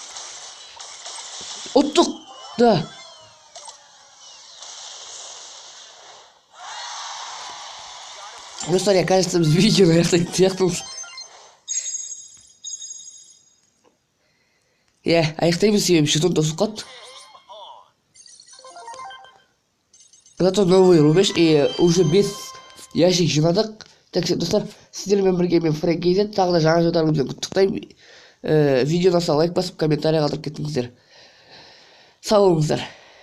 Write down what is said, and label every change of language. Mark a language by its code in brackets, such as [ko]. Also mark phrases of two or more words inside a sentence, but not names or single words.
[kk] Ұттық, да. Достар, [ru] я, кажется, [kk] біз видеоны аяқтайтын сияқтымыз. Аяқтаймыз себебі жетон тосып қалды. [ru] Зато новый рубеж и уже без ящик жинадық. [kk] Так, достар, сіздермен бірге мен Фрэнк KZ, тағы да жаңа жылдарыңызбен құттықтаймын. Видеоны лайк басып, комментарий қалдырып кетіңіздер. Сау болыңыздар.